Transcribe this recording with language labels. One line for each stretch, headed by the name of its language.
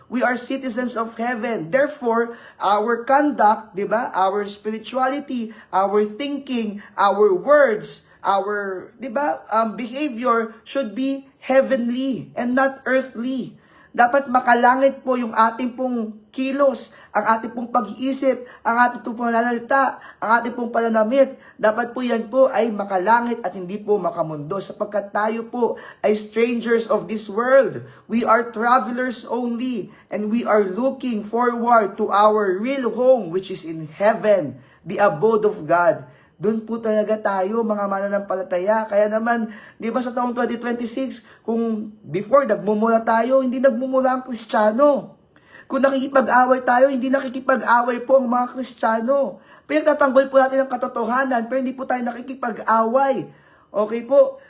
English: We are citizens of heaven. Therefore, our conduct,
Filipino: di ba?
English: Our spirituality, our thinking, our words, our, di ba, behavior should be heavenly and not earthly.
Filipino: Dapat makalangit po yung ating pong kilos, ang ating pong pag-iisip, ang ating pong pananalita, ang ating pong pananamit. Dapat po yan po ay makalangit at hindi po makamundo, sapagkat tayo po ay
English: strangers of this world. We are travelers only, and we are looking forward to our real home, which is in heaven, the abode of God.
Filipino: Doon po talaga tayo, mga mananampalataya. Kaya naman, di ba sa taong 2026, kung before nagmumula tayo, hindi nagmumula ang Kristiyano. Kung nakikipag-away tayo, hindi nakikipag-away po ang mga Kristiyano. Pinagtatanggol po natin ang katotohanan, pero hindi po tayo nakikipag-away. Okay po?